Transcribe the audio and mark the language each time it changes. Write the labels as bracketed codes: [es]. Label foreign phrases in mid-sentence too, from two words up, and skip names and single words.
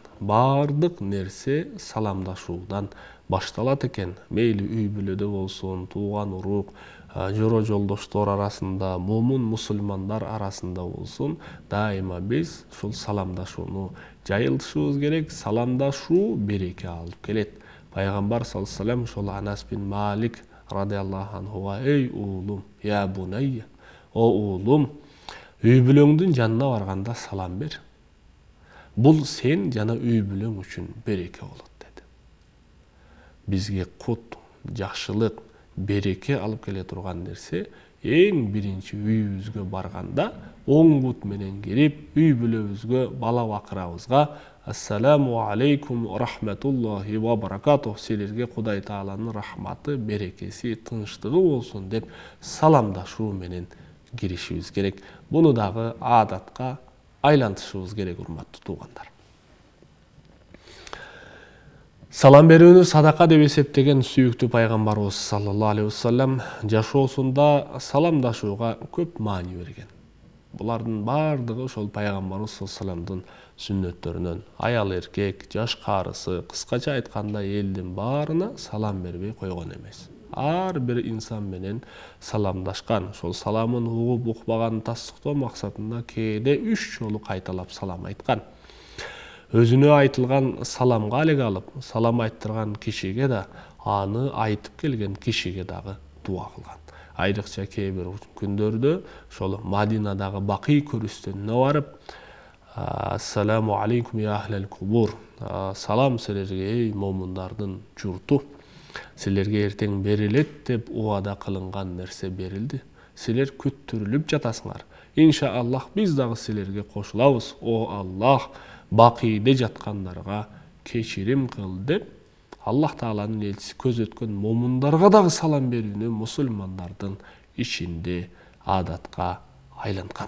[ky] Бардык нерсе саламдашуудан башталат экен. Мейли үй бүлөдө болсун, тууган урук, жора жолдоштор арасында, момун мусулмандар арасында болсун, дайыма биз ушул саламдашууну жайылтышыбыз керек. Саламдашуу береке алып келет. Пайгамбар [ar] صلى الله عليه وسلم [ky] ошол Анас бин Малик [ar] رضي الله عنه, [ky] эй уулум, [ar] يا بني, [ky] о уулум, үй бүлөңдүн жанына барганда салам бер. Бул сен жана үй бүлөң үчүн береке болот деди. Бизге кут, жакшылык, береке алып келе турган нерсе эң биринчи үйүбүзгө барганда оң бут менен кирип, үй бүлөбүзгө, бала бакырабызга [ar] السلام عليكم رحمة الله وبركاته, [ky] силерге Кудай Тааланын рахматы, берекеси, тынчтыгы болсун деп саламдашуу менен киришибиз керек. Буну дагы адатка айлантышыбыз керек, урматтуу туугандар. Салам берүүнү садака деп эсептеген сүйүктүү пайгамбарыбыз [ar] صلى الله عليه وسلم [ky] жашоосунда саламдашууга көп маани берген. Булардын бардыгы ошол пайгамбарыбыз [ar] صلى الله عليه وسلم [ky] сүннөттөрүнөн. Аял эркек, жаш карысы, кыскача айтканда элдин баарына салам бербей койгон эмес. Ар бир инсан менен саламдашкан. Ошол саламын угуп укпаганын тастыктоо максатында кээде 3 жолу кайталап салам айткан. Өзүнө айтылган саламга алек алып, салам айттырган кишиге да, аны айтып келген кишиге дагы дуа кылган. Айрыкча кээ бир күндөрдө ошол Мадинадагы Бакый көрүстөнүнө барып, [ar] السلام عليكم يا أهل القبور. [ky] Салам силерге эй момундардын журту. Силерге эртең берилет деп убада кылынган нерсе берилди. Силер күттүрүлүп жатасыңар. Иншааллах биз дагы силерге кошулабыз. О Аллах, Бакийде жаткандарга кечирим кыл деп Аллах Тааланын элчиси көз өткөн момундарга дагы салам берүүнү мусулмандардын ичинде адатка айланган.